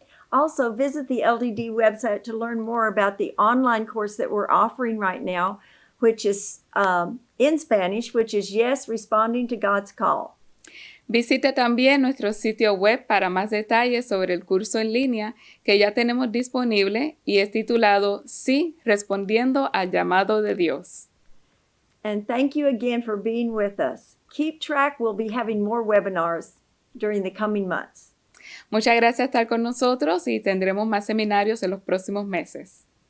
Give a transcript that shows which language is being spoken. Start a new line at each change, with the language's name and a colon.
English: Also, visit the LDD website to learn more about the online course that we're offering right now, which is in Spanish, which is Yes, Responding to God's Call.
Spanish: Visite también nuestro sitio web para más detalles sobre el curso en línea que ya tenemos disponible y es titulado Sí, respondiendo al llamado de Dios.
English: And thank you again for being with us. Keep track. We'll be having more webinars during the coming months.
Spanish: Muchas gracias por estar con nosotros y tendremos más seminarios en los próximos meses.